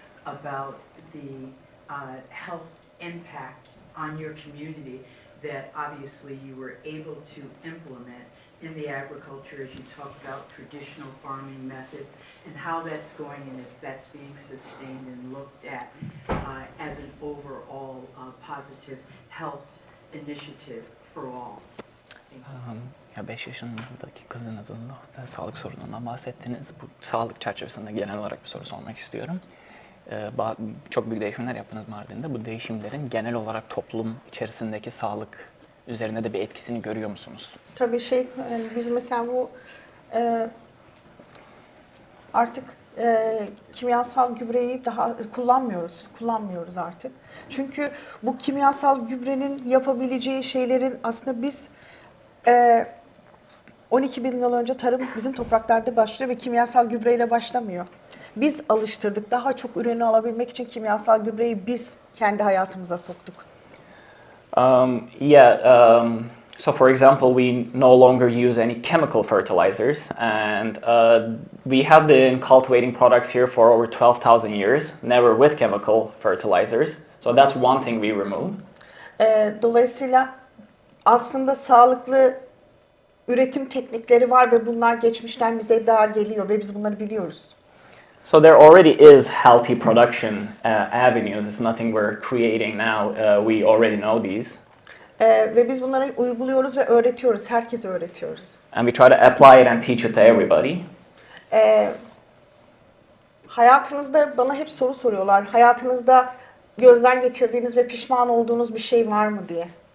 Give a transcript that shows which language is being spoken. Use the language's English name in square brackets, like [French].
[English] about the health impact on your community that obviously you were able to implement in the agriculture, as you talked about traditional farming methods, and how that's going and if that's being sustained and looked at as an overall positive health initiative for all. [Turkish] Ya 5 yaşındaki kızınızın sağlık sorunundan bahsettiniz. Bu sağlık çerçevesinde genel olarak bir soru sormak istiyorum. Çok büyük değişimler yaptınız Mardin'de. Bu değişimlerin genel olarak toplum içerisindeki sağlık üzerine de bir etkisini görüyor musunuz? Tabii biz mesela bu artık kimyasal gübreyi daha kullanmıyoruz artık. Çünkü bu kimyasal gübrenin yapabileceği şeylerin aslında biz 12 bin yıl önce tarım bizim topraklarda başlıyor ve kimyasal gübreyle başlamıyor. Biz alıştırdık. Daha çok ürünü alabilmek için kimyasal gübreyi biz kendi hayatımıza soktuk. [English] So for example, we no longer use any chemical fertilizers, and we have been cultivating products here for over 12,000 years, never with chemical fertilizers. So that's one thing we remove. [Turkish] Dolayısıyla aslında sağlıklı üretim teknikleri var ve bunlar geçmişten bize daha geliyor ve biz bunları biliyoruz. [English] So there already is healthy production avenues. It's nothing we're creating now. We already know these. [Turkish] Ve biz bunları uyguluyoruz ve öğretiyoruz. Herkese öğretiyoruz. [English] And we try to apply it and teach it to everybody. [Turkish] Hayatınızda bana hep soru soruyorlar. Hayatınızda gözden geçirdiğiniz ve pişman olduğunuz bir şey var mı diye.